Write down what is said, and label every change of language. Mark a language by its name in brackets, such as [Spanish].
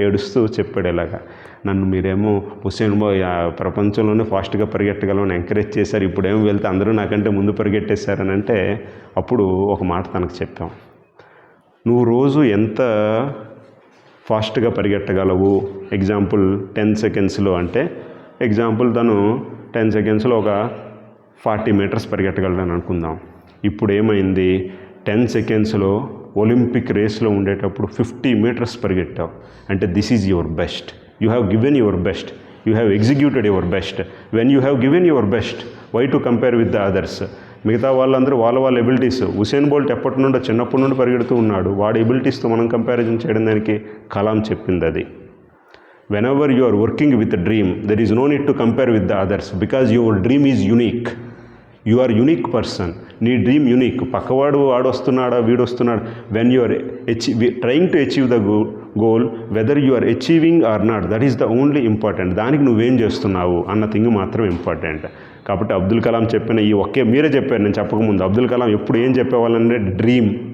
[Telugu] ఏడుస్తూ చెప్పాడు ఇలాగా, నన్ను మీరేమో హుసేన్ ప్రపంచంలోనే ఫాస్ట్గా పరిగెట్టగలమని ఎంకరేజ్ చేశారు, ఇప్పుడేమో వెళ్తే అందరూ నాకంటే ముందు పరిగెట్టేశారని అంటే అప్పుడు ఒక మాట తనకు చెప్పాం, నువ్వు రోజు ఎంత ఫాస్ట్గా పరిగెట్టగలవు, ఎగ్జాంపుల్ 10 సెకండ్స్లో అంటే ఎగ్జాంపుల్ తను 10 సెకండ్స్లో ఒక 40 మీటర్స్ పరిగెట్టగలడని అనుకుందాం. ఇప్పుడు ఏమైంది, 10 సెకండ్స్లో ఒలింపిక్ రేస్లో ఉండేటప్పుడు 50 మీటర్స్ పరిగెట్టావు అంటే [English] This is your best. You have given your best, you have executed your best. When you have given your best, why to compare with the others? [Telugu] మిగతా వాళ్ళందరూ వాళ్ళ ఎబిలిటీస్, హుసేన్ బోల్ట్ చిన్నప్పటి నుండి పరిగెడుతూ ఉన్నాడు, వాడి ఎబిలిటీస్తో మనం కంపారిజన్ చేయడం దానికి కలాం చెప్పింది అది. [English] whenever you are working with a dream, there is no need to compare with the others because your dream is unique. You are unique person. [Telugu] నీ డ్రీమ్ యూనిక్. పక్కవాడు వాడొస్తున్నాడా వీడొస్తున్నాడు, [English] When you are trying to achieve the goal, whether you are achieving or not, that is the only important. [Telugu] దానికి నువ్వేం చేస్తున్నావు అన్న thing మాత్రం important. కాబట్టి అబ్దుల్ కలాం చెప్పిన మీరే చెప్పారు, నేను చెప్పకముందు అబ్దుల్ కలాం ఎప్పుడు ఏం చెప్పేవాళ్ళంటే డ్రీమ్.